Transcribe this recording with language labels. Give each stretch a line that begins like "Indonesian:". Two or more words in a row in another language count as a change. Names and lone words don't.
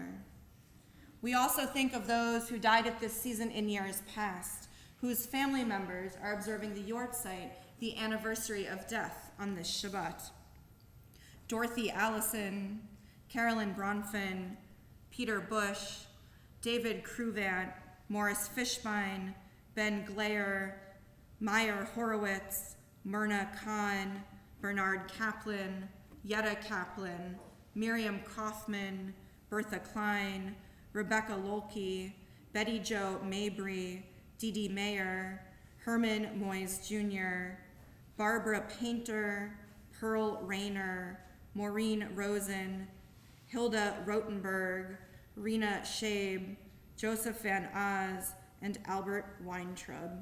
English: We also think of those who died at this season in years past, whose family members are observing the Yortzeit, the anniversary of death on this Shabbat. Dorothy Allison, Carolyn Bronfman, Peter Bush, David Cruvant, Morris Fishbein, Ben Glayer, Meyer Horowitz, Myrna Khan, Bernard Kaplan, Yetta Kaplan, Miriam Kaufman, Bertha Klein, Rebecca Lolke, Betty Jo Mabry, Dee Dee Mayer, Herman Moyes Jr., Barbara Painter, Pearl Rayner, Maureen Rosen, Hilda Rotenberg, Rena Shabe, Joseph Van Oz, and Albert Weintraub.